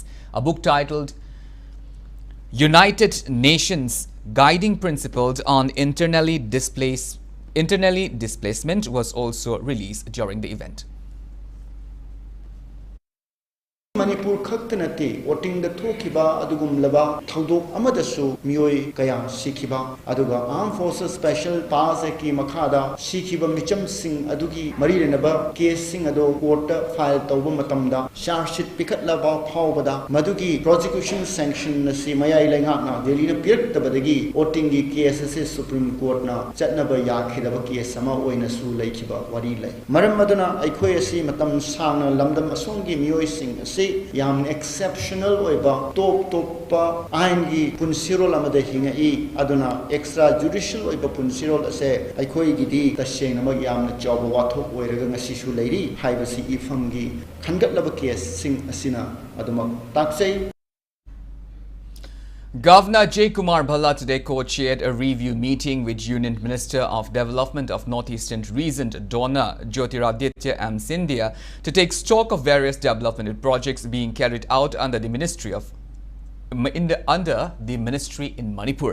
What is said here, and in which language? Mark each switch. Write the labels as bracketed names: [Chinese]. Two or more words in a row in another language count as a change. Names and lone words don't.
[English] A book titled United Nations Guiding Principles on Internally Displacement was also released during the event. [Manipuri] Manipur khaktanati voting the thokiba adugum laba thaudok amadasu mioi kaya sikiba aduga Armed Forces Special Powers Act ki makhada sikiba micham sing adugi mari renaba case sing ado court file tawba matamda [English] charge sheet [Manipuri] pikat laba phawbada madugi [English] prosecution sanction [Manipuri] na si mayai lenga na Delhi na pirak tabadagi voting gi case Supreme Court na chatnaba yakhidaba case sama oina su laikhiba wari lai maram maduna aikhoi asi matam sangna lamdam asongi mioi sing yam exceptional oiba top aingi punsirol amada hinga I aduna extrajudicial oiba punsirol ase aikhoi gidi taseng na yamna chawba wathok oiraga ngasi su leiri haibasi ifamgi khangatlaba case sing asina aduma taksei. [English] Governor J. Kumar Bhalla today co-chaired a review meeting with Union Minister of Development of Northeastern Region, Donna Jyotiraditya M. Scindia, to take stock of various development projects being carried out under the Ministry in Manipur.